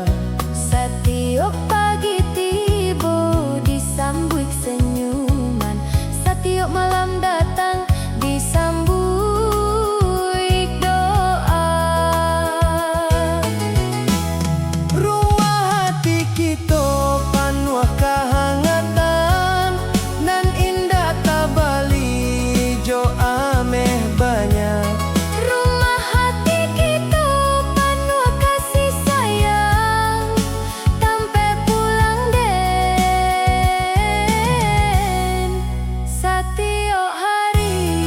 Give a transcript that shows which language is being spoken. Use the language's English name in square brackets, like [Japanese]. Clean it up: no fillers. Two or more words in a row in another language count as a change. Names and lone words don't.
[Indonesian] Setiap pagi tiba disambut senyuman, setiap malam datang disambut doa. Rumah hati kita penuh kehangatan, [Minangkabau] nan indah tabali jo ameh banyak. [Indonesian] Rumah hati kita penuh kasih sayang, sampai pulang den setiap hari.